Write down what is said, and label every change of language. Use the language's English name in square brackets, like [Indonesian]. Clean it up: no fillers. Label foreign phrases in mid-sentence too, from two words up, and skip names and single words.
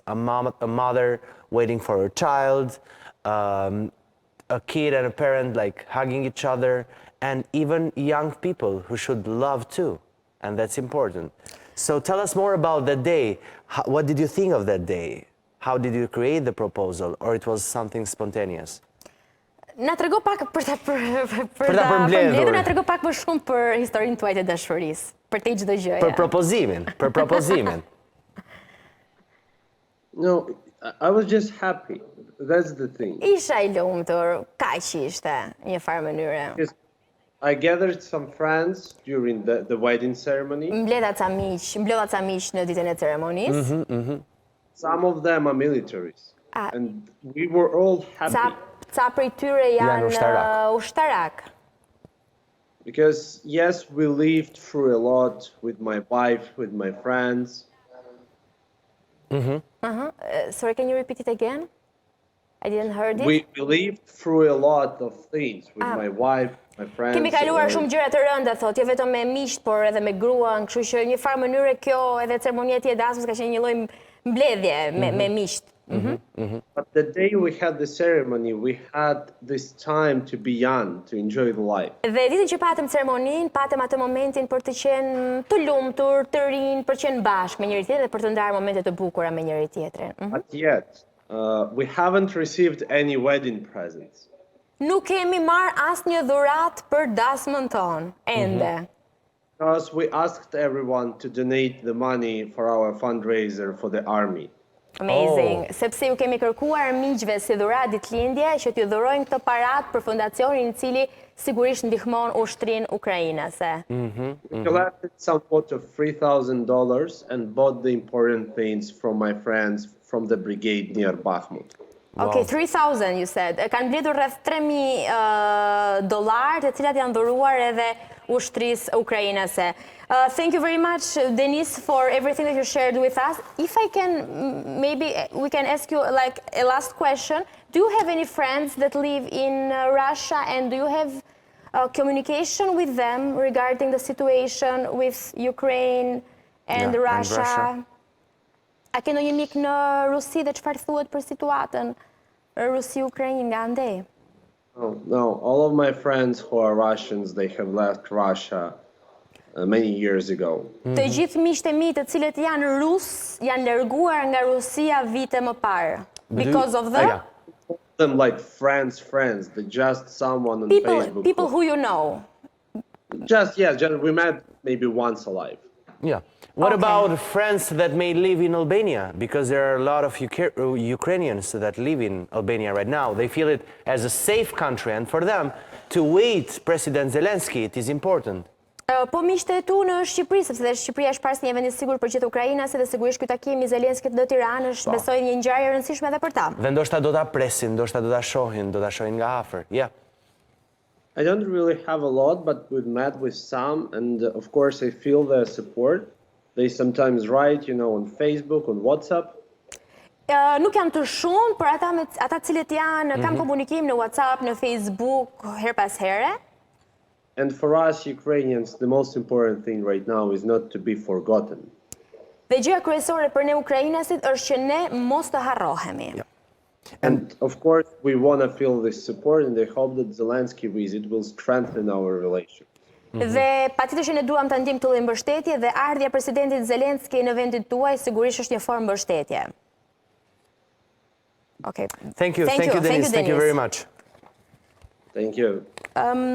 [English] A mother waiting for her child, a kid and a parent like hugging each other, and even young people who should love too, and that's important. So tell us more about that day. What did you think of that day? How did you create the proposal, or it was something spontaneous? [Albanian] Na trego pak për ta përmbledhur, na trego pak më shumë për historinë tuaj të dashurisë, për te çdo gjë. Për propozimin. [English] No, I was just happy. That's the thing. [Albanian] Isha I lumtur, kaq ishte, një farë mënyre. [English] I gathered some friends during the wedding ceremony. [Albanian] Mbledha ca miq në ditën e ceremonisë. [English] Some of them are militaries. And we were all happy. [Albanian] Ca prej tyre janë ushtarak. [English] Because yes, we lived through a lot with my wife, with my friends. Sorry, can you repeat it again? I didn't heard it. We lived through a lot of things with my wife, my friends. [Albanian] Kemi kaluar shumë gjëra të rënda, thotë, jo vetëm me miqt, por edhe me gruan, kështu që një farë mënyre kjo edhe ceremonia e dasmës ka qenë një lloj mbledhje me miqt. [English] But the day we had the ceremony, we had this time to be young, to enjoy the life. [Albanian] Dhe ditën që patëm ceremoninë, patëm atë momentin për të qenë të lumtur, të rinj, për të qenë bashkë me njëri tjetrin dhe për të ndarë momente të bukura me njëri tjetrin. [English] But yet, we haven't received any wedding presents. [Albanian] Nuk kemi marr asnjë dhuratë për dasmën tonë, ende. [English] Because we asked everyone to donate the money for our fundraiser for the army. Amazing. [Albanian] Sepse ju kemi kërkuar miqve si dhuratë ditëlindje që t'ju dhurojnë këtë paratë për fondacionin I cili sigurisht ndihmon ushtrinë ukrainase. [English] We collected somewhat of $3,000 and bought the important things from my friends from the brigade near Bakhmut. Okay, 3,000 you said. [Albanian] Kanë mbledhur rreth $3,000 të cilat janë dhuruar edhe ushtrisë ukrainase. [English] Thank you very much, Denise, for everything that you shared with us. If I can, maybe we can ask you like a last question. Do you have any friends that live in Russia, and do you have communication with them regarding the situation with Ukraine and Russia? [Albanian] A ke ndonjë mik në Rusi dhe çfarë thuhet për situatën Rusi-Ukrainë nga andej? [English] No, all of my friends who are Russians, they have left Russia many years ago. [Albanian] Të gjithë miqtë e mi të cilët janë rus, janë larguar nga Rusia vite më parë. [English] Because of them like friends, they're just someone on Facebook. People who you know. Just we met maybe once alive. Yeah. What about friends that may live in Albania? Because there are a lot of Ukrainians that live in Albania right now. They feel it as a safe country, and for them to wait President Zelensky, it is important. [Albanian] Po miqtë e tu në Shqipëri, sepse Shqipëria është parës një vend I sigurt për gjithë ukrainase dhe sigurisht ky takim I Zelenskit në Tiranë është besoj një ngjarje e rëndësishme edhe për ta. Dhe ndoshta do ta presin, ndoshta do ta shohin nga afër. [English] Yeah. I don't really have a lot, but we've met with some, and of course I feel their support. They sometimes write, on Facebook, on WhatsApp. [Albanian] Nuk janë të shumë, për ata cilët janë, kam komunikim në WhatsApp, në Facebook, her pas here. [English] And for us Ukrainians, the most important thing right now is not to be forgotten. [Albanian] Dhe gjëja kryesore për ne ukrainasit është që ne mos të harrohemi. [English] Yeah. And of course, we want to feel this support, and I hope that Zelensky visit will strengthen our relations. [Albanian] Dhe patjetër që ne duam ta ndjejmë këtë lloj mbështetje dhe ardhja e presidentit Zelensky në vendin tuaj sigurisht është një formë mbështetje. [English] Okay. Thank you, Denise. Thank you very much. Thank you.